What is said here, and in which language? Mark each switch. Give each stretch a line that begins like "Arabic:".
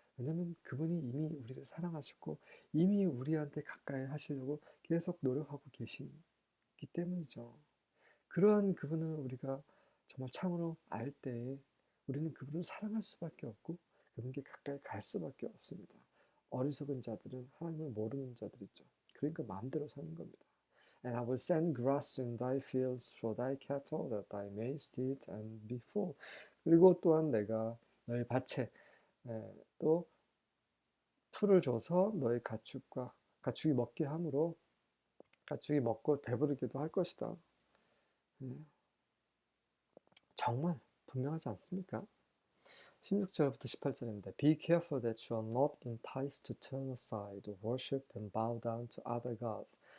Korean: 왜냐면 그분이 이미 우리를 사랑하셨고 이미 우리한테 가까이 하시려고 계속 노력하고 계시기 때문이죠. 그러한 그분을 우리가 정말 참으로 알 때에 우리는 그분을 사랑할 수밖에 없고 그분께 가까이 갈 수밖에 없습니다. 어리석은 자들은 하나님을 모르는 자들이죠. 그러니까 마음대로 사는 겁니다.
English: And I will send grass in thy fields for thy cattle, that thy mayest eat and be full.
Korean: 그리고 또한 내가 너희 밭에 또 풀을 줘서 너희 가축이 먹게 함으로 가축이 먹고 배부르기도 할 것이다. 정말 분명하지 않습니까? 16절부터 18절입니다.
English: Be careful that you are not enticed to turn aside, worship and bow down to other gods.